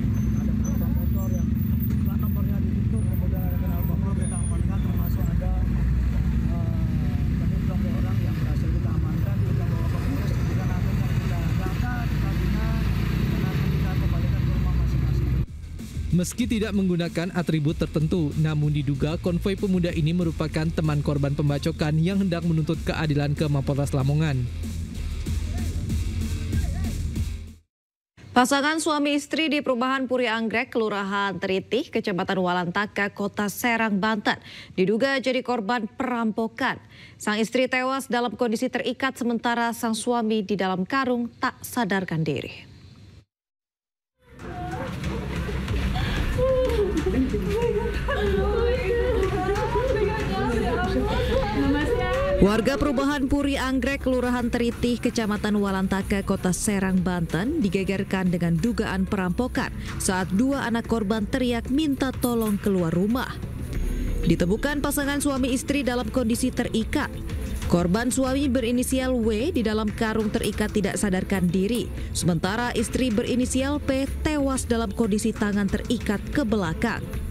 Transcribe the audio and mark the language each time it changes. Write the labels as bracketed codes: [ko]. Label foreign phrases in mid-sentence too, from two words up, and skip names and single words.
[id] Ada beberapa motor yang plat nomornya ditutup, kemudian ada knalpot brong kita amankan, termasuk ada beberapa orang yang berhasil kita amankan, kita bawa ke Polres, kemudian ada yang kita data, kita bina, dan akan kita kembalikan ke rumah masing-masing. Meski tidak menggunakan atribut tertentu, namun diduga konvoi pemuda ini merupakan teman korban pembacokan yang hendak menuntut keadilan ke Mapolres Lamongan. Pasangan suami istri di perumahan Puri Anggrek, Kelurahan Teritih, Kecamatan Walantaka, Kota Serang, Banten, diduga jadi korban perampokan. Sang istri tewas dalam kondisi terikat sementara sang suami di dalam karung tak sadarkan diri. Warga perumahan Puri Anggrek, Kelurahan Teritih, Kecamatan Walantaka, Kota Serang, Banten digegerkan dengan dugaan perampokan saat 2 anak korban teriak minta tolong keluar rumah. Ditemukan pasangan suami istri dalam kondisi terikat. Korban suami berinisial W di dalam karung terikat tidak sadarkan diri, sementara istri berinisial P tewas dalam kondisi tangan terikat ke belakang.